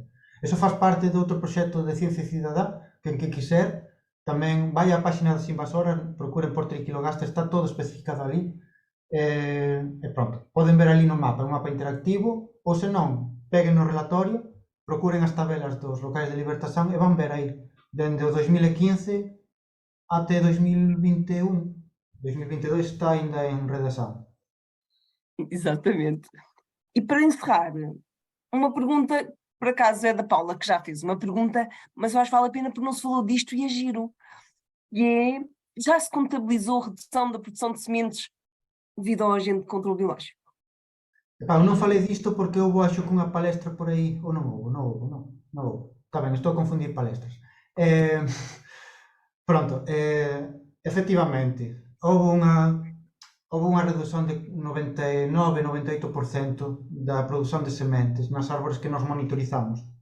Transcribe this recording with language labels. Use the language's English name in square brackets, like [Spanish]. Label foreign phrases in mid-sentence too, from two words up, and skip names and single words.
[Galician] Eso faz parte de outro proxecto de Ciencia Cidadá, quen que quiser, tamén vai á página das invasoras, procuren por triquilogaster, está todo especificado ali, e pronto, poden ver ali no mapa, un mapa interactivo, ou se non, peguen no relatorio, procuren as tabelas dos locais de libertación e van ver aí, dende o 2015 até 2021, 2022 está ainda en redação. [Portuguese] Exatamente. E para encerrar, uma pergunta, por acaso é da Paula, que já fez uma pergunta, mas eu acho que vale a pena porque não se falou disto e é giro. E é, já se contabilizou a redução da produção de sementes devido ao agente de controle biológico? [Galician] Epá, eu non falei disto porque houve, acho que unha palestra por aí, ou non houve. Está ben, estou a confundir palestras. Pronto, efectivamente, houve unha reducción de 99-98% da produción de sementes nas árbores que nos monitorizamos.